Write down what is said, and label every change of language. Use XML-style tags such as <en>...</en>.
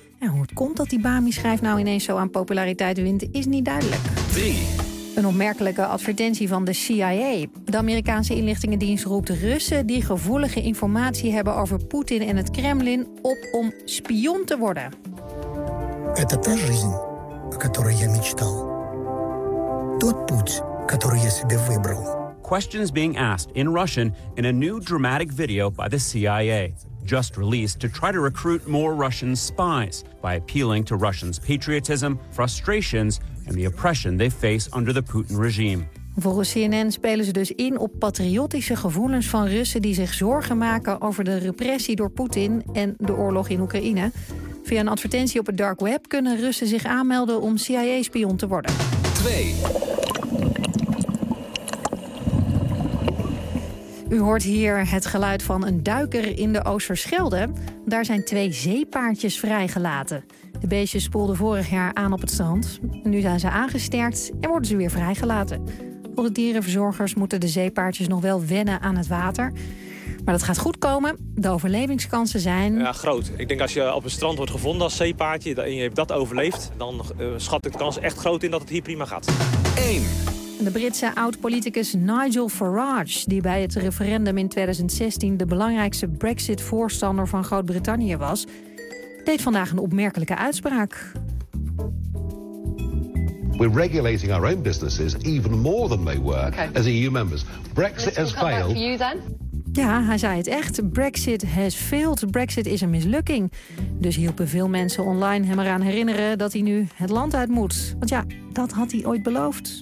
<nl>En hoe het komt dat die Bami-schijf nou ineens zo aan populariteit wint, is niet duidelijk. 3. Een opmerkelijke advertentie van de CIA. De Amerikaanse inlichtingendienst roept Russen die gevoelige informatie hebben over Poetin en het Kremlin op om spion te worden.</nl> <ru>Это та жизнь, о которой я мечтал. Тот путь, который я себе выбрал.</ru> <en>Questions being asked in Russian in a new dramatic video by the CIA, just released to try to recruit more Russian spies by appealing to Russians' patriotism, frustrations and the oppression they face under the Putin regime.</en> <nl>Volgens CNN spelen ze dus in op patriotische gevoelens van Russen die zich zorgen maken over de repressie door Poetin en de oorlog in Oekraïne. Via een advertentie op het dark web kunnen Russen zich aanmelden om CIA-spion te worden. 2. U hoort hier het geluid van een duiker in de Oosterschelde. Daar zijn twee zeepaardjes vrijgelaten. De beestjes spoelden vorig jaar aan op het strand. Nu zijn ze aangesterkt en worden ze weer vrijgelaten. Voor de dierenverzorgers moeten de zeepaardjes nog wel wennen aan het water. Maar dat gaat goed komen. De overlevingskansen zijn... Ja, groot. Ik denk als je op een strand wordt gevonden als zeepaardje en je hebt dat overleefd, dan schat ik de kans echt groot in dat het hier prima gaat. 1. De Britse oud-politicus Nigel Farage, die bij het referendum in 2016 de belangrijkste Brexit-voorstander van Groot-Brittannië was, deed vandaag een opmerkelijke uitspraak.</nl> <en>We're regulating our own businesses even more than they were as EU members. Brexit has failed.</en> <nl>Ja, hij zei het echt.</nl> <en>Brexit has failed.</en> <nl>Brexit is een mislukking. Dus hielpen veel mensen online hem eraan herinneren dat hij nu het land uit moet. Want ja, dat had hij ooit beloofd.</nl>